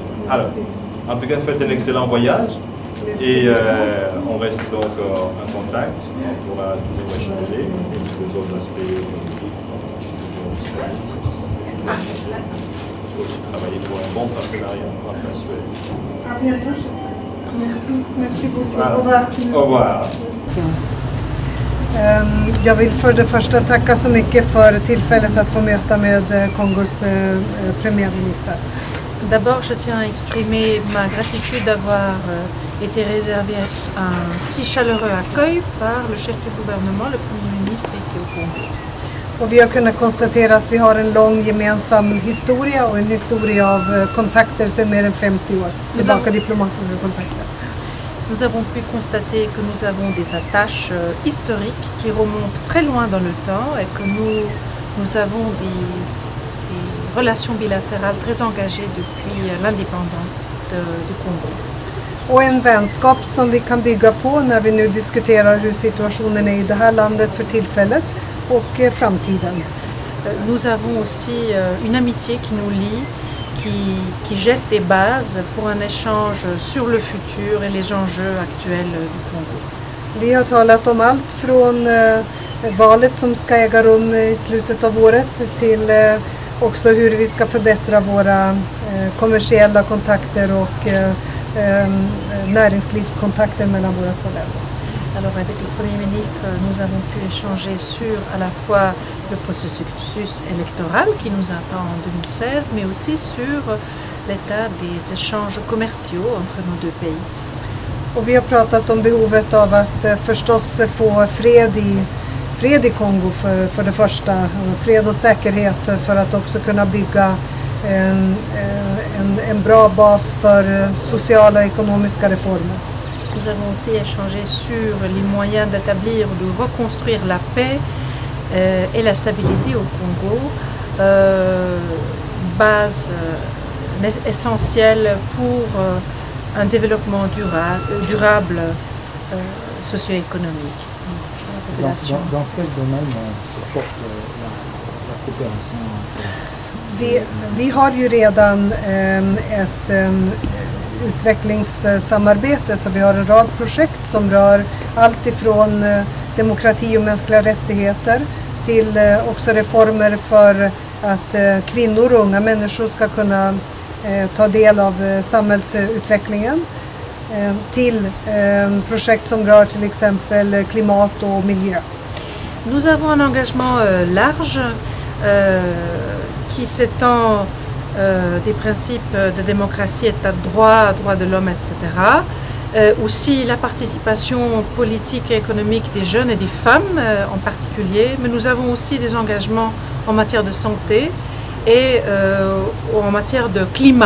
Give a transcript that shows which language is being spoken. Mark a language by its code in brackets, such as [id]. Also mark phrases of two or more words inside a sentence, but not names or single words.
[fr] Alors, en tout cas, faites un excellent voyage et on reste donc en contact. On pourra toujours échanger et les autres aspects politiques. On faut aussi travailler pour un bon partenariat avec la Suède. À bientôt. Merci beaucoup. Voilà. Au revoir. Au revoir. [sv] Jag vill för det första tacka så mycket för tillfället att få möta med Kongos premiärminister. [fr] D'abord, je tiens à exprimer ma gratitude d'avoir été réservé un si chaleureux accueil par le chef du gouvernement, le Premier ministre ici au Congo. [sv] Och vi har kunnat konstatera att vi har en lång gemensam historia och en historia av kontakter sedan mer än 50 år. Tillbaka diplomatiska kontakter. [fr] Nous avons pu constater que nous avons des attaches historiques qui remontent très loin dans le temps et que nous avons des relations bilatérales très engagées depuis l'indépendance du Congo. [sv] Och en vänskap som vi kan bygga på när vi nu diskuterar hur situationen är i det här landet för tillfället och framtiden. [fr] Nous avons aussi une amitié qui nous lie, qui jette des bases pour un échange sur le futur et les enjeux actuels du Congo. [sv] Vi har talat om allt från valet som ska äga rum i slutet av året till också hur vi ska förbättra våra kommersiella kontakter och näringslivskontakter mellan våra två länder. [fr] Alors avec le Premier ministre, nous avons pu échanger sur à la fois le processus électoral qui nous attend en 2016, mais aussi sur l'état des échanges commerciaux entre nos deux pays. [sv] Och vi har pratat om behovet av att förstås få fred i Kongo för det första, fred och säkerhet för att också kunna bygga en bra bas för sociala och ekonomiska reformer. [fr] Nous avons aussi échangé sur les moyens d'établir ou de reconstruire la paix et la stabilité au Congo, base essentielle pour un développement durable socio-économique. Dans quel domaine se porte la coopération? [sv] Vi har ju redan ett utvecklingssamarbete, så vi har en rad projekt som rör allt ifrån demokrati och mänskliga rättigheter till också reformer för att kvinnor och unga människor ska kunna ta del av samhällsutvecklingen, till projekt som rör till exempel klimat och miljö. [fr] Nous avons un engagement large qui s'étend des principes de démocratie, état de droit, droits de l'homme, etc. Aussi la participation politique et économique des jeunes et des femmes en particulier, mais nous avons aussi des engagements en matière de santé et en matière de climat.